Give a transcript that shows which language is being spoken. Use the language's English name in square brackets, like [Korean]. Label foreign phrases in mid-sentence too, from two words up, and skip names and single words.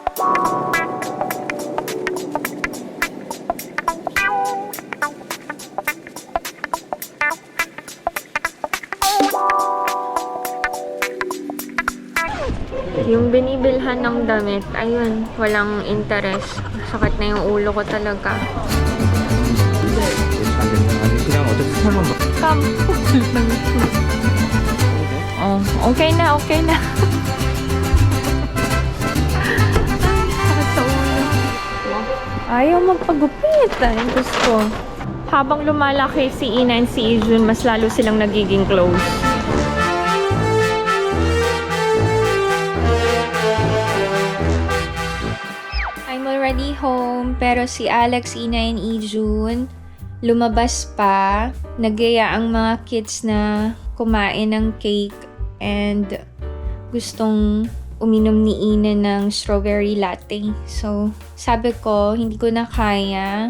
[Filipino] Yung binibilhan ng damit, ayun, walang interest. Sakit na yung ulo ko talaga. [Korean] 그냥 어차피 설명 봐. [Filipino] Oh, okay na, okay na. Sakit sa ulo. Ayaw magpagupit. Ay, gusto. Habang lumalaki si Ina and si Ijun, mas lalo silang nagiging close. [English] I'm already home, [Filipino] pero si Alex, Ina, and Ijun lumabas pa. Nagaya ang mga kids na kumain ng cake and gustong uminom ni Ina ng strawberry latte. So, sabi ko, hindi ko na kaya.